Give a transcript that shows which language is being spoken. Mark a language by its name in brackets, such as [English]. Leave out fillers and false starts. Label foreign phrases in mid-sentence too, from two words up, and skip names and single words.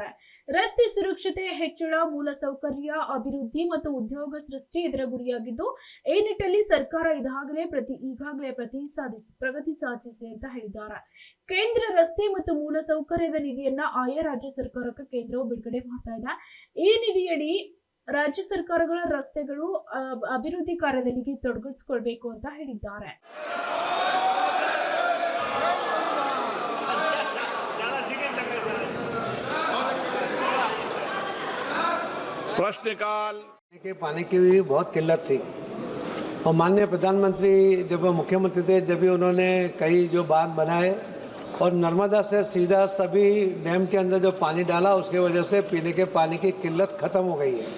[Kannada] ರಸ್ತೆ ಸುರಕ್ಷತೆ ಹೆಚ್ಚಳ, ಮೂಲಸೌಕರ್ಯ ಅಭಿವೃದ್ಧಿ ಮತ್ತು ಉದ್ಯೋಗ ಸೃಷ್ಟಿ ಇದರ ಗುರಿಯಾಗಿದ್ದು, ಈ ನಿಟ್ಟಿನಲ್ಲಿ ಸರ್ಕಾರ ಈಗಾಗಲೇ ಪ್ರಗತಿ ಸಾಧಿಸಿದೆ ಅಂತ ಹೇಳಿದ್ದಾರೆ. ಕೇಂದ್ರ ರಸ್ತೆ ಮತ್ತು ಮೂಲಸೌಕರ್ಯದ ನಿಧಿಯನ್ನ ಆಯಾ ರಾಜ್ಯ ಸರ್ಕಾರಕ್ಕೆ ಕೇಂದ್ರವು ಬಿಡುಗಡೆ ಮಾಡ್ತಾ ಇದೆ. ಈ ನಿಧಿಯಡಿ ರಾಜ್ಯ ಸರ್ಕಾರಗಳ ರಸ್ತೆಗಳು ಅಭಿವೃದ್ಧಿ ಕಾರ್ಯದಲ್ಲಿ ತೊಡಗಿಸಿಕೊಳ್ಬೇಕು ಅಂತ ಹೇಳಿದ್ದಾರೆ. [Hindi] प्रश्नकाल के पानी की भी बहुत किल्लत थी और माननीय प्रधानमंत्री जब वो मुख्यमंत्री थे जब भी उन्होंने कई जो बांध बनाए और नर्मदा से सीधा सभी डैम के अंदर जो पानी डाला, उसके वजह से पीने के पानी की किल्लत खत्म हो गई है।